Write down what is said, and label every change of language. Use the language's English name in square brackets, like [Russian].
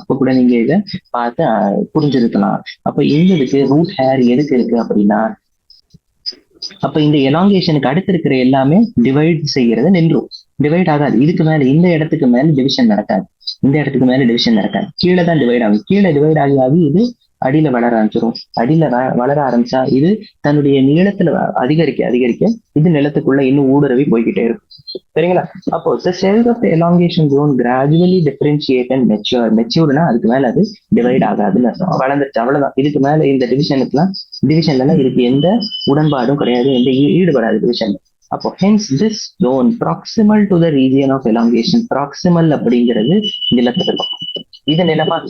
[Tamil] அப்ப கூட நீங்க இதை பார்த்து புரிஞ்சிருக்கலாம். அப்ப இந்த ரூட் ஹேர் எதுக்கு இருக்கு அப்படின்னா, அப்ப இந்த எலாங்கேஷனுக்கு அடுத்து இருக்கிற எல்லாமே டிவைட் செய்யறது நின்றும். டிவைட் ஆகாது. இதுக்கு மேல இந்த இடத்துக்கு மேல டிவிஷன் நடக்காது. இந்த இடத்துக்கு மேல டிவிஷன் நடக்காது. கீழே தான் டிவைட் ஆகும். கீழே டிவைட் ஆகி ஆகி இது அடியில வளர ஆரம்பிச்சிடும். அடியில வளர ஆரம்பிச்சா இது தன்னுடைய நீளத்துல அதிகரிக்க இது நிலத்துக்குள்ள இன்னும் ஊடுருவி போய்கிட்டே இருக்கும். சரிங்களா? அப்போ [English] the cells of the elongation zone gradually differentiate and mature. [Tamil] மெச்சூர்னா அதுக்கு மேல அது டிவைட் ஆகாதுன்னு அர்த்தம். வளர்ந்துச்சு, அவ்வளவுதான். இதுக்கு மேல இந்த டிவிஷன்ல இதுக்கு எந்த உடன்பாடும் கிடையாது, எந்த ஈடுபடாது டிவிஷன்ல. அப்போ [English] hence this zone proximal to the region of elongation. [Tamil] proximal அப்படிங்கிறது நிலத்துக்கு பக்கம். இது நிலமா?